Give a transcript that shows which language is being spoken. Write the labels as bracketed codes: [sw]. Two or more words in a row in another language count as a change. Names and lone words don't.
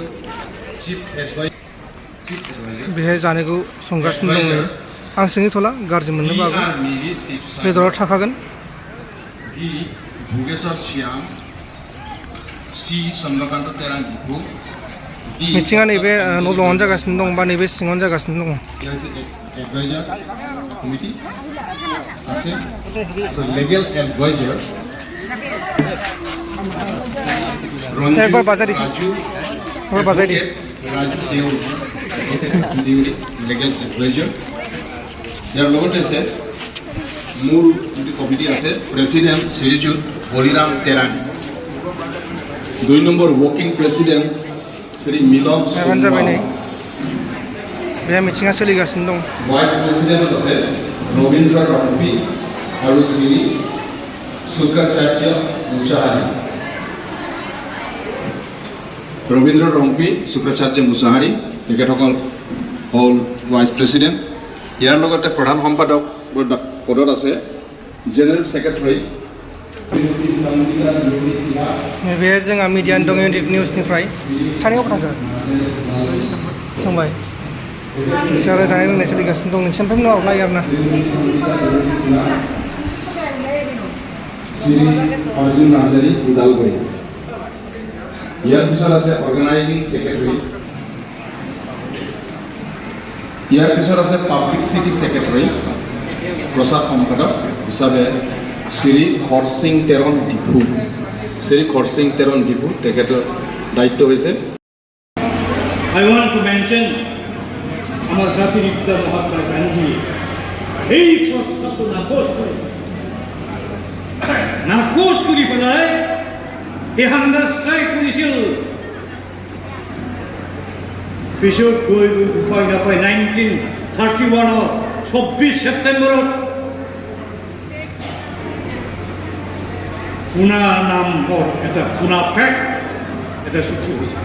[brx] बेहाय जानायखौ संगासिनो दं। नै आं सोंहैथ'ला, गाज्रि मोननोबो हागौ, बेदराव थाखागोन। मिथिङा नैबे न' दङावनो जागासिनो दं, बा नैबे सिङावनो जागासिनो दङ। [bn] একবার বাজাই দিছি, একবার বাজাই দি। [as] ইয়াৰ লগতে আছে মূল যিটো কমিটি আছে, প্ৰেচিডেণ্ট শ্ৰীযুত হৰিৰাম তেৰাণী, 2 নম্বৰ ৱৰ্কিং প্ৰেচিডেণ্ট শ্ৰী মিলন সোণোৱাল, [brx] बे मिथिङा सोलिगासिनो दं। [as] ভাইস প্ৰেচিডেণ্ট আছে ৰবীন্দ্ৰ ৰম্পি আৰু শ্ৰী শুক্ৰাচাৰ্য মুছাহাৰী। ৰবীন্দ্ৰ ৰম্পি, শুক্ৰাচাৰ্য মুছাহাৰী তেখেতসকল হ'ল ভাইস প্ৰেচিডেণ্ট। ইয়াৰ লগতে প্ৰধান সম্পাদক পদত আছে জেনেৰেল ছেক্ৰেটাৰী। [brx] बेहाय जोंहा मिडियानि दं, इउनिक निउसनिफ्राय। सानैयाव थांगोन थांबाय, बिसोर आरो जानाय लोंनाय सोलिगासिनो दं। नोंसोरनिफ्राय उनाव नायो आरो ना। अर्जुन नार्जारी उदालगुरि। [as] ইয়াৰ পিছত আছে অৰ্গেনাইজিং ছেক্ৰেটাৰী। ইয়াৰ পিছত আছে পাব্লিক চিটি ছেক্ৰেটাৰী, প্ৰচাৰ সম্পাদক হিচাপে শ্ৰী খৰসিং তেৰণ ডিফু। শ্ৰী খৰসিং তেৰণ ডিফু তেখেতৰ দায়িত্ব হৈছে। [en] I want to mention [as] আমার জাতির পিতা মহাত্মা গান্ধী এই সংস্থাটো নাকচ কৰি পেলাই এই হাংগাৰ ষ্ট্ৰাইক কৰিছিল। পিছত গৈ উপায় নাপায় 1931 26 ছেপ্টেম্বৰত পুনা নামৰ এটা পুনা পেক এটা চুক্তি হৈছিল।